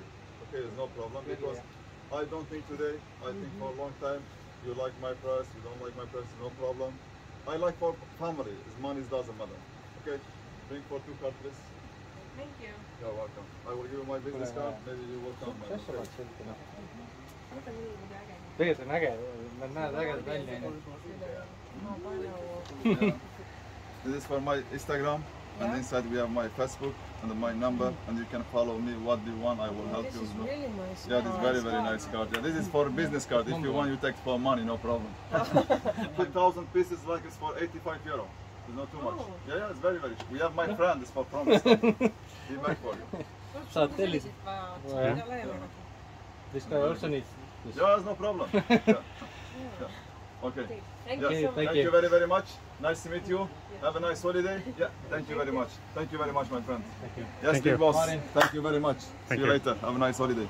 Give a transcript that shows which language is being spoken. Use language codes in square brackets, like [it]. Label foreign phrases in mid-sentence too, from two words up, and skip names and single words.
[en] Okay, it's no problem, because I don't think today, I think for a long time, you like my price, you don't like my price, no problem. I like for family, money doesn't matter. Okay, drink for 2 cards, please. Thank you. You're welcome. I will give you my business card, maybe you will come. [et] Tegelikult on äge, nad näevad ägedad välja. [en] This is for my Instagram, and inside we have my Facebook and my number, and you can follow me. What do you want? I will help you. This is really nice. Yeah, this is very nice card. Yeah, this is for business card. If you want, you take for money, no problem. 2,000 pieces, like it's for 85 euro. It's not too much. Yeah, it's very. We have my friend. It's for promise. He make for you. [et] Saad tellida. [en] This guy also needs this. Yeah, it's no problem. Yeah. Okay. Thank Yes. you. Thank you very much. Nice to meet you. Have a nice holiday. Yeah. Thank you very much. Thank you very much, my friend. Thank you. Yes, Thank big you. boss. Thank you very much. See you you. later. Have a nice holiday.